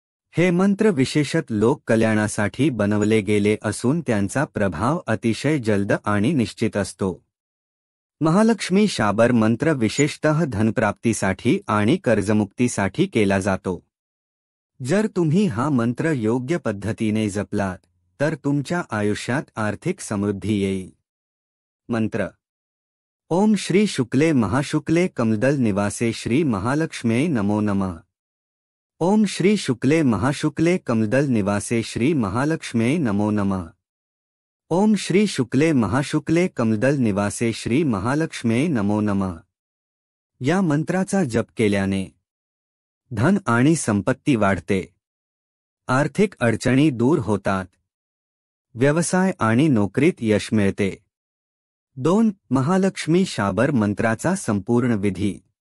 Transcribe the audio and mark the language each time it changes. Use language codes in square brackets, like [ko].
[mr] हे मंत्र विशेषत लोक कल्याणासाठी बनवले गेले असून त्यांचा प्रभाव अतिशय जलद आणि निश्चित असतो। महालक्ष्मी शाबर मंत्र विशेषतः धनप्राप्तीसाठी आणि कर्जमुक्तीसाठी केला जातो। जर तुम्ही हा मंत्र योग्य पद्धतीने जपलात, तर तुमच्या आयुष्यात आर्थिक समृद्धी येईल। [sa] मंत्र: ओम श्री शुक्ले महाशुक्ले कमलदल निवासे श्री महालक्ष्म्यै नमो नमः। ओम श्री शुक्ले महाशुक्ले कमलदल निवासे श्री महालक्ष्म्यै नमो नमः। ओम श्री शुक्ले महाशुक्ले कमलदल निवासे श्री महालक्ष्म्यै नमो नमः। [mr] या मंत्राचा जप केल्याने धन आणि संपत्ती वाढते, आर्थिक अडचणी दूर होतात, व्यवसाय आणि नोकरीत यश मिळते। 2. महालक्ष्मी शाबर मंत्राचा संपूर्ण विधी।